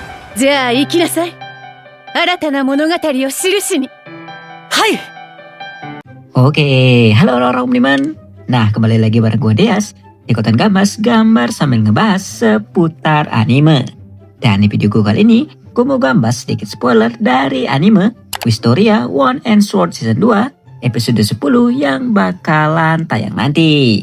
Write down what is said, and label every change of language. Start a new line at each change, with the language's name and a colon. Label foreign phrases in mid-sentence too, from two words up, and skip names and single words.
Japanese: じゃあ行きなさい。新たな物語を記しに。はい。
Indonesian: Oke, halo orang Omniman. Nah, kembali lagi bareng gue Deas di Konten Gambas, gambar sambil ngebahas seputar anime. Dan di video gue kali ini, gue mau gambas sedikit spoiler dari anime Wistoria One and Sword Season 2 episode 10 yang bakalan tayang nanti.